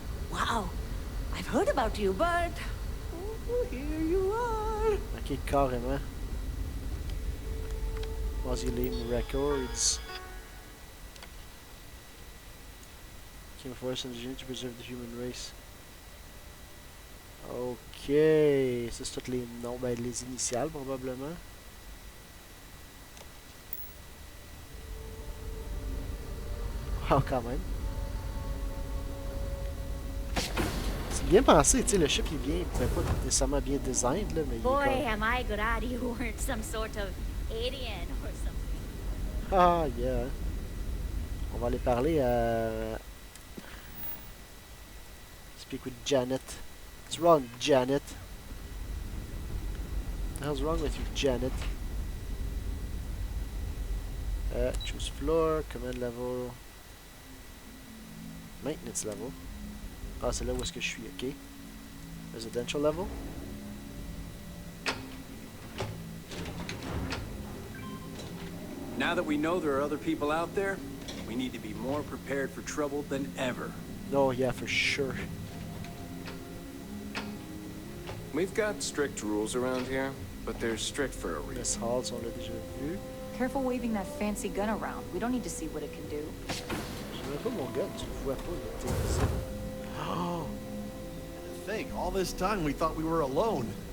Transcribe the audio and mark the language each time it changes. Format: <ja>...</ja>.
<en>Wow, I've heard about you, but here you are.</en> <fr>Ok, carrément.</fr> <en>Mausoleum records. Came force and engineered to preserve the human race.</en> <fr>Ok, ça c'est tous les noms, ben les initiales probablement. Wow, quand même. C'est bien pensé, tu sais, le ship il est bien, ben, pas nécessairement bien design là, mais il est</fr> <en>Boy,</en> <fr>comme...</fr> <en>am I glad you weren't some sort of alien or something. Ah, yeah.</en> <fr>On va aller parler à...</fr> <en>Speak with Janet. What's wrong, Janet? What the hell's wrong with you, Janet? Choose floor, command level, maintenance level.</en> <fr>Ah, c'est là où est-ce que je suis, ok.</fr> <en>Residential level. Now that we know there are other people out there, we need to be more prepared for trouble than ever. No, yeah, for sure. We've got strict rules around here, but they're strict for a reason.</en> <fr>Miss Halls, on l'a déjà vu.</fr> <en>Careful waving that fancy gun around. We don't need to see what it can do.</en> <fr>J'ai même pas mon gun, tu le vois pas, là, t'es ici.</fr> <en>Oh! Thing. All this time we thought we were alone.</en>